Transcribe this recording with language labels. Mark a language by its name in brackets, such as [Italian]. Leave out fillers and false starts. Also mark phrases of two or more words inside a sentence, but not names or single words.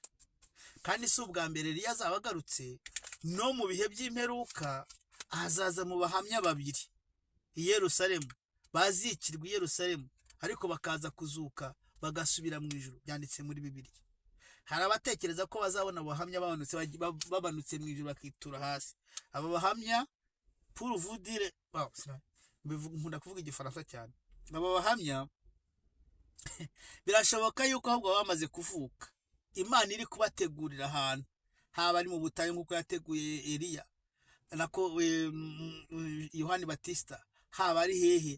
[Kinyarwanda] Kandi si ubwa mbere Eliya azaba agarutse, no mu bihe by'imperuka azaza mu bahamya babiri i Yerusalemu, bazikirwa i Yerusalemu ariko bakaza kuzuka bagasubira mu ijuru. Byanditse muri Bibiliya. Hari abatekereza ko bazabona abahamya babanutse mu ijuru bakitura hasi. Aba bahamya [French] pour vous dire, [Kinyarwanda] nkunda kuvuga igifaransa cyane. Aba bahamya birashoboka yuko ahubwo bamaze kuvuka, Imana iri kubategurira ahantu, haba ari mu butayu nk'uko yateguye Eliya nako Yohani Batista, haba ari hehe.